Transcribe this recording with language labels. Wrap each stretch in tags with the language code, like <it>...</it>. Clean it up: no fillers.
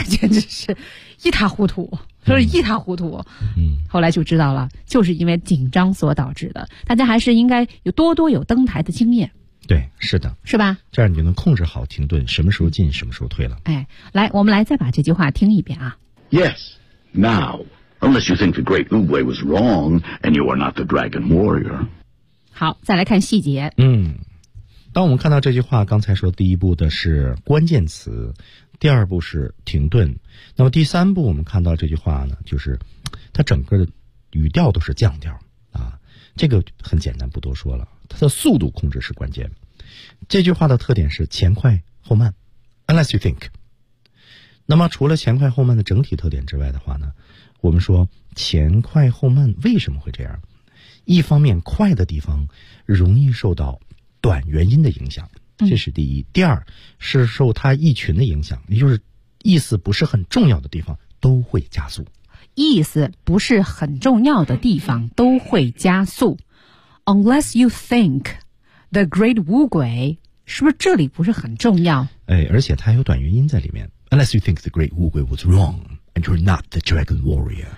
<zh>简直是一塌糊涂。就是一塌糊涂。后来就知道了，就是因为紧张所导致的。大家还是应该有多多有登台的经验。对，是的，是吧？这样你就能控制好停顿，什么时候进，什么时候退了。哎，来，我们来再把这句话听一遍啊。</zh> <en>Yes, now, unless you think the great Uwe was wrong, and you are not the dragon warrior.</en> <zh>好，再来看细节。当我们看到这句话，刚才说第一步的是关键词，第二步是停顿，那么第三步我们看到这句话呢，就是它整个语调都是降调啊，这个很简单，不多说了。它的速度控制是关键，这句话的特点是前快后慢</zh> <en>unless you think。</en> <zh>那么除了前快后慢的整体特点之外的话呢，我们说前快后慢为什么会这样，一方面快的地方容易受到短元音的影响，这是第一。第二是受它意群的影响，也就是意思不是很重要的地方都会加速，意思不是很重要的地方都会加速。</zh> <en>unless you think the great</en> <zh>乌龟，是不是这里不是很重要？哎，而且它有短元音在里面。</zh> <en>Unless you think the great</en> <zh>乌龟</zh> <en>was wrong and you're not the dragon warrior，</en>